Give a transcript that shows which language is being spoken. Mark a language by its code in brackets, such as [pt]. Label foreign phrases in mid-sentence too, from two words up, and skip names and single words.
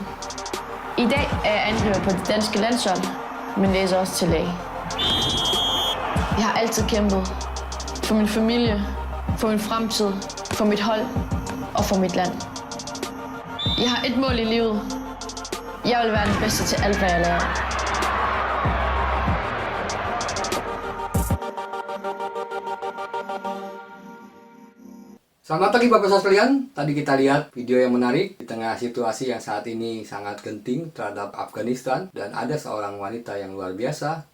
[da] I dag er jeg angriber på det danske landshold, men læser også til læge. Jeg har altid kæmpet for min familie, for min fremtid, for mit hold og for mit land. Jeg har et mål i livet. Jeg vil være den bedste til alt, hvad jeg laver. [id] Selamat pagi Bapak Ibu sekalian. Tadi kita lihat video yang menarik di tengah situasi yang saat ini sangat genting terhadap Afghanistan, dan ada seorang wanita yang luar biasa.